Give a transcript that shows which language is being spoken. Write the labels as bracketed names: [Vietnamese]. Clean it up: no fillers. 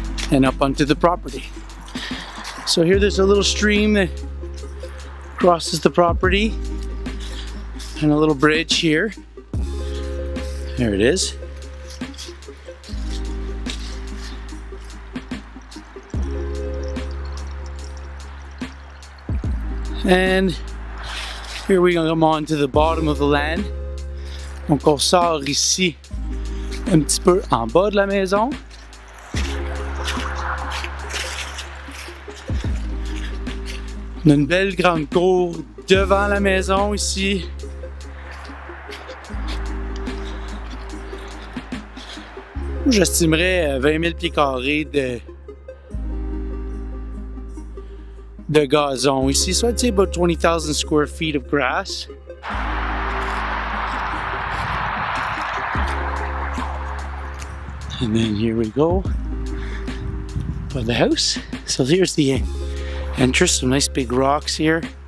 [English] And up onto the property. So here there's a little stream that crosses the property and a little bridge here. There it is. And here we come on to the bottom of the land. [French] Donc on sort ici un petit peu en bas de la maison. On a une belle grande cour devant la maison ici. J'estimerais 20 000 pieds carrés de gazon ici. [English] So I'd say about 20,000 square feet of grass. And then here we go for the house. So here's the entrance, some nice big rocks here.